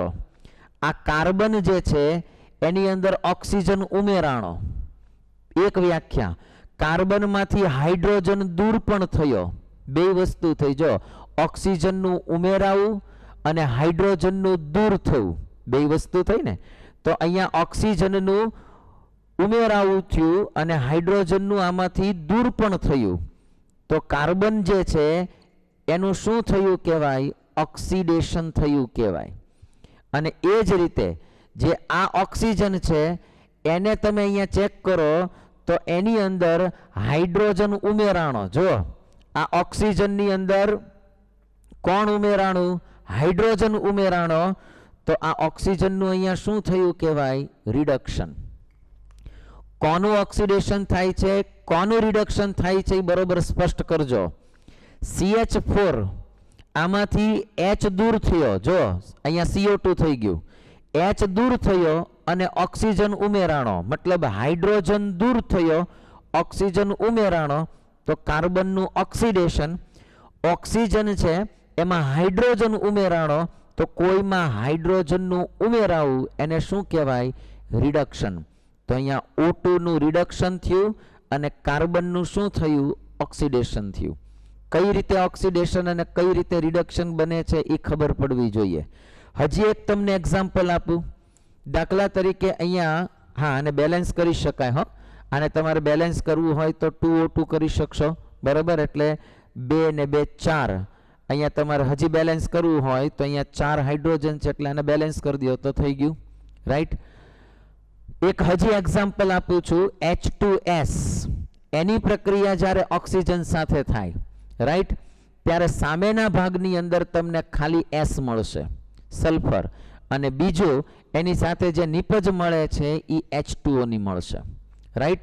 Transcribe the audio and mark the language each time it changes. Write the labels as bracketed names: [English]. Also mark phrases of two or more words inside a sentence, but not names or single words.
[Gujarati] આ કાર્બન જે છે એની અંદર ઑક્સીજન ઉમેરાણો। એક વ્યાખ્યા, કાર્બન માંથી હાઇડ્રોજન દૂર પણ થયો। બે વસ્તુ થઈ, જો ઑક્સીજનનું ઉમેરાવું અને હાઇડ્રોજનનું દૂર થયું, બે વસ્તુ થઈ ને। તો અહીંયા ઑક્સીજનનું ઉમેરાવું થયું અને હાઇડ્રોજનનું આમાંથી દૂર પણ થયું, તો કાર્બન જે છે એનું શું થયું કહેવાય? ઑક્સીડેશન થયું કહેવાય। અને એ જ રીતે જે આ ઑક્સીજન છે એને તમે અહીંયા ચેક કરો તો એની અંદર હાઇડ્રોજન ઉમેરાણો। જો આ ઑક્સીજનની અંદર કોણ ઉમેરાણું? હાઇડ્રોજન ઉમેરાણો, તો આ ઑક્સીજનનું અહીંયા શું થયું કહેવાય? रिडक्शन। કોનુ ઑક્સીડેશન થાય છે, કોનુ રિડક્શન થાય છે, બરોબર સ્પષ્ટ કરજો। CH4 આમાંથી H દૂર થયો, જો અહીંયા CO2 થઈ ગયું, H દૂર થયો અને ઑક્સીજન ઉમેરાણો, મતલબ હાઇડ્રોજન દૂર થયો, ઑક્સીજન ઉમેરાણો, તો કાર્બનનું ઑક્સીડેશન। ઑક્સીજન છે એમાં હાઇડ્રોજન ઉમેરાણો, તો કોઈમાં હાઇડ્રોજનનું ઉમેરાવું એને શું કહેવાય? રિડક્શન। તો અહીંયા O2 નું રિડક્શન થયું અને કાર્બનનું શું થયું? ઑક્સીડેશન થયું। કઈ રીતે ઑક્સીડેશન અને કઈ રીતે રિડક્શન બને છે એ ખબર પડવી જોઈએ। હજી એક તમને એક્જામ્પલ આપું। દાખલા તરીકે અહીંયા હાં આને બેલેન્સ કરી શકાય। હો, આને તમારે બેલેન્સ કરવું હોય તો 2O2 કરી શકશો, बराबर। એટલે 2 ને 2 4। અહીંયા તમારે હજી બેલેન્સ કરવું હોય તો અહીંયા 4 હાઇડ્રોજન છે એટલે આને બેલેન્સ [Hindi] कर दो [Gujarati] તો થઈ ગયું, રાઇટ। એક હજી એક્જામ્પલ આપું છું। H2S એની પ્રક્રિયા જ્યારે ઑક્સીજન સાથે થાય, રાઇટ, ત્યારે સામેના ભાગની અંદર તમને ખાલી S મળશે, સલ્ફર, અને બીજો એની સાથે જે નિપજ મળે છે ઈ H2O ની મળશે, રાઇટ।